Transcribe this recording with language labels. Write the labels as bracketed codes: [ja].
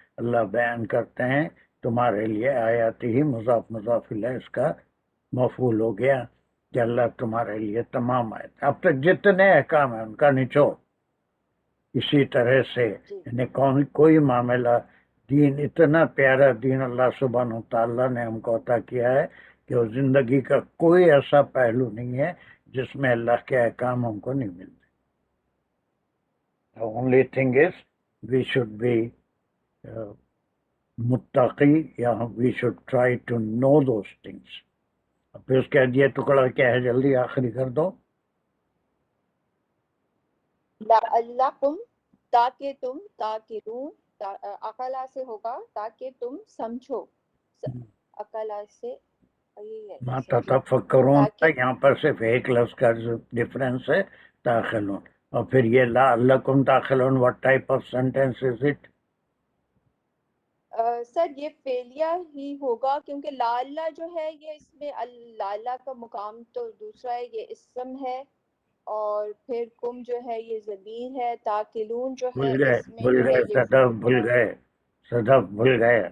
[ur] اللہ بیان کرتے ہیں تمہارے لیے آیاتی ہی، مضاف مضاف الیہ اس کا مفعول ہو گیا کہ اللہ تمہارے لیے تمام آیت، اب تک جتنے احکام ہیں ان کا نچوڑ اسی طرح سے. یعنی کوئی معاملہ، دین اتنا پیارا دین اللہ سبحانہ و تعالیٰ نے ہم کو عطا کیا ہے کہ وہ زندگی کا کوئی ایسا پہلو نہیں ہے جس میں اللہ کے احکام ہم کو نہیں ملتے. [en] The only thing is we should be [ur] متقی، یا [en] we should try to know those things. [ur] اب پھر اس کے بعد یہ ٹکڑا کیا ہے، جلدی آخری کر دو. لعلکم تاکہ تم، تاکلون عقلا سے ہوگا تاکہ تم سمجھو، عقلا سے ما تتفکرون، یہاں پر صرف ایک لفظ کا ڈفرنس ہے، تاخلون. اور پھر یہ لعلکم تاخلون، [en] what type of sentence is it؟ [ur] سر یہ فعلیہ ہی ہوگا، کیونکہ لعلہ جو ہے یہ اس میں لعلہ کا مقام تو دوسرا ہے، یہ اسم ہے، اور پھر کم جو ہے یہ ضمیر ہے، تاکلون جو ہے اس میں جو ہے یہ بھول گئے صدف بھول گئے،